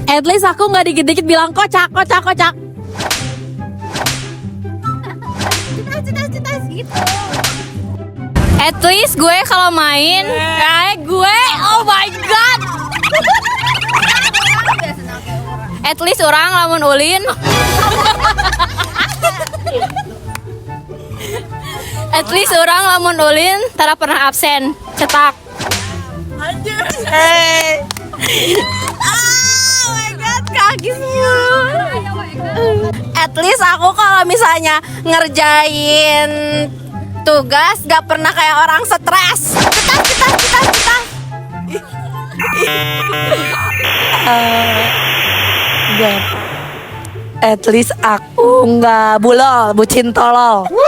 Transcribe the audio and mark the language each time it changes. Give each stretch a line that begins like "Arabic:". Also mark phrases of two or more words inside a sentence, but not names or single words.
English: At least
Indonesian: aku nggak dikit-dikit bilang kocak. Citas gitu.
English: At least
Indonesian: gue kalau main, gue,
English: oh my god. At least
Sundanese: orang lamun ulin.
English: At least
Sundanese: orang lamun ulin tara pernah absen. Cetak.
Indonesian: Anjir.
English: Hey. Oh my god,
Indonesian: kaki semua.
English: At least
Indonesian: aku kalau misalnya ngerjain tugas gak pernah kayak orang stres. Cetas.
English: At least
Indonesian: aku nggak bulol, bucin tolol.